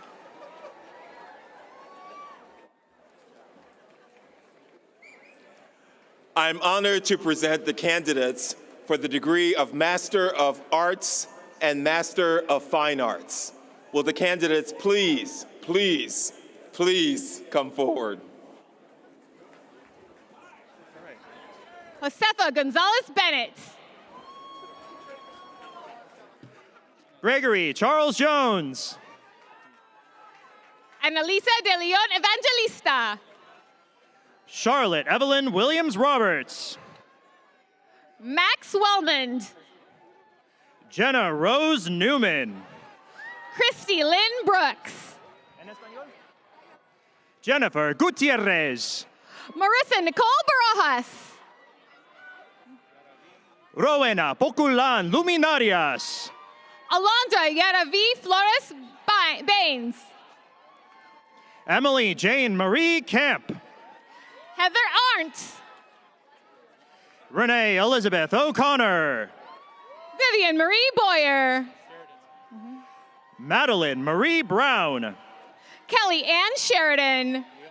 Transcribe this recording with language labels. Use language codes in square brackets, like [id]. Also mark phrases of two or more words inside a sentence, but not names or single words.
[en] I'm honored to present the candidates for the degree of Master of Arts and Master of Fine Arts. Will the candidates please come forward? Josefa Gonzalez Bennett. Gregory Charles Jones. Annalisa de Leon Evangelista. Charlotte Evelyn Williams Roberts. Max Wellmond. Jenna Rose Newman. Christy Lynn Brooks. Jennifer Gutierrez. Marissa Nicole Barajas. Rowena Poculan Luminarias. Alondra Yaravi Flores Baines. Emily Jane Marie Camp. Heather Arndt. Renee Elizabeth O'Connor. Vivian Marie Boyer. Madeline Marie Brown. Kelly Ann Sheridan.